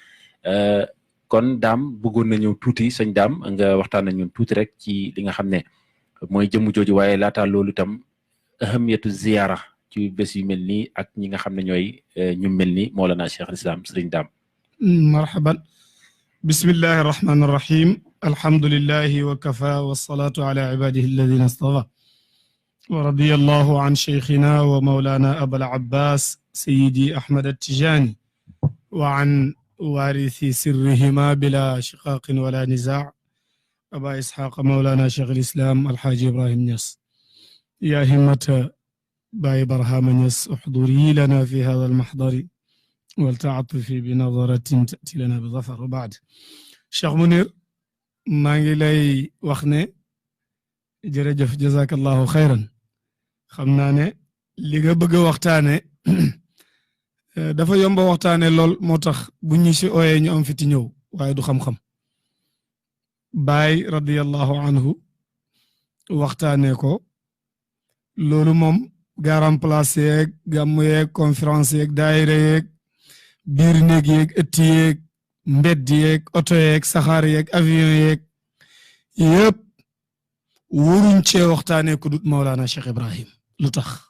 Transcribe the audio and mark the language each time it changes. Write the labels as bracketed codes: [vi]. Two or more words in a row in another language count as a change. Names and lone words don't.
[wo] kon daam bëggoon na ñëw tuuti sëñ daam nga waxtaan na ñun tuuti rek ci li nga xam ne mooy jëmm jooju waaye laataa loolu itam [ar] أهمية زيارة [wo] ci bés yu mel nii ak ñi nga xam ne ñooy ñu mel ni Mawlana Cheikh al Islam sëriñ daam [ar] مرحبا بسم الله الرحمن الرحيم الحمد لله وكفى والصلاة على عباده الذين اصطفى ورضي الله عن شيخنا ومولانا أبي العباس سيدي أحمد التجاني وعن وارث سرهما بلا شقاق ولا نزاع' أبا إسحاق مولانا شيخ الإسلام الحاج إبراهيم نياس يا همة باي برهام نياس احضري لنا في هذا المحضر ولتعطفي بنظرة تأتي لنا بظفر وبعد [wo] Cheikh Mounir maa ngi lay wax ne jërëjëf [ar] جزاك الله خيرا [wo] xam naa ne li nga bëgg a waxtaane dafa yomba waxtaane lool moo tax bu ñu si ooyee ñu am fiti ñëw waaye du xam-xam Baay [ar] رضي الله عنه [wo] waxtaane ko loolu moom garam place yeeg gàmmu yeeg conférence yeeg daayira yeeg biir néeg yeeg ëtt yeeg mbedd yeeg oto yeeg saxaar yeeg avion yeeg yëpp waruñ cee waxtaanee ku dut Mawlana Cheikh Ibrahim lu tax